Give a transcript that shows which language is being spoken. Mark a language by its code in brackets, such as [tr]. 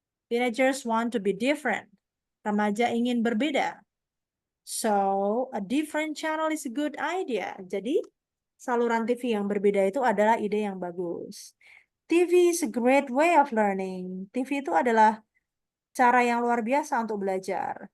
[en] Teenagers want to be different. [id] Remaja ingin berbeda. [en] So, a different channel is a good idea. [id] Jadi, saluran TV yang berbeda itu adalah ide yang bagus. [en] TV is a great way of learning. [id] TV itu adalah cara yang luar biasa untuk belajar.